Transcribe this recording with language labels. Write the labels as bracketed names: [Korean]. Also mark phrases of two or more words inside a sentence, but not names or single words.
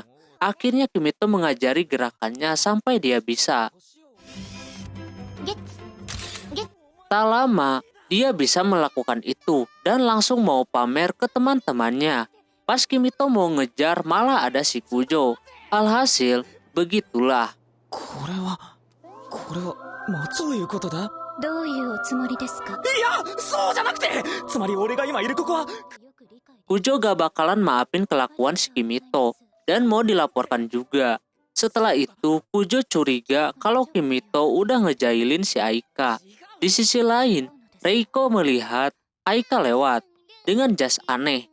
[Indonesian] Akhirnya Kimito mengajari gerakannya sampai dia bisa. Tak lama, dia bisa melakukan itu dan langsung mau pamer ke teman-temannya. Pas Kimito mau ngejar, malah ada si Kujo. Alhasil, begitulah. [Japanese] これはどういうことだ？どういうおつもりですか？いや、そうじゃなくて、つまり俺が今いるここは [Indonesian] Kujo gak bakalan maafin kelakuan si Kimito dan mau dilaporkan juga. Setelah itu, Kujo curiga kalau Kimito udah ngejailin si Aika. Di sisi lain, Reiko melihat Aika lewat dengan jas aneh.